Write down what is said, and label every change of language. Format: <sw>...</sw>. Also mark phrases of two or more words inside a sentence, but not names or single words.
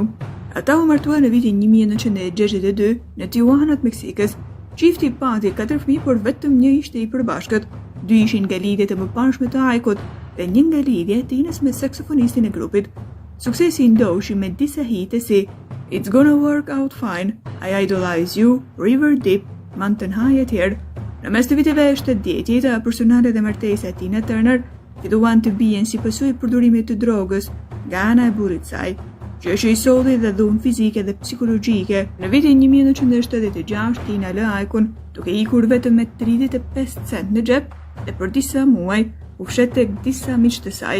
<sq>Ata u martuan në vitin 1962 në Tijuana të Meksikës. Çifti pati 4 fëmijë, por vetëm një ishte i përbashkët. 2 ishin nga lidhjet e mëparshme të Ike-ut dhe një nga lidhja e Tinës me saksofonistin e grupit. Suksesi ndoshi me disa hite si It's Gonna Work Out Fine, I Idolize You, River Deep, Mountain High e tjerë. Në mes të viteve 70, jeta personale dhe martesa e Tina Turner filluan të bien si pasojë e përdorimit të drogës nga ana e burrit saj, që është i solli dhe dhunë fizike dhe psikologjike. Në vitin 1976, Tina lë Ike-un duke ikur vetëm me 35 cent në xhep dhe për disa muaj u fshet tek disa miq të saj.</sq>